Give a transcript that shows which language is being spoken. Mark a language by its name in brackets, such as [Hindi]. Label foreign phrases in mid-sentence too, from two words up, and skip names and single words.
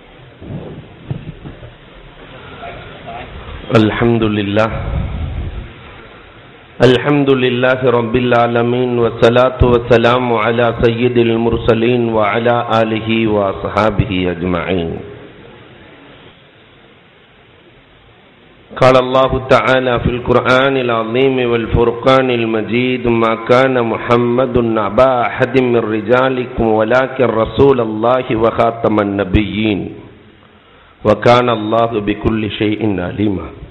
[Arabic] الحمد لله رب العالمين والصلاة والسلام على سيد المرسلين و على آله و أصحابه أجمعين. قال الله تعالى في القرآن العظيم والفرقان المجيد ما كان محمد أبا أحد من رجالكم ولكن رسول الله وخاتم النبيين وكان الله بكل شيء عليما.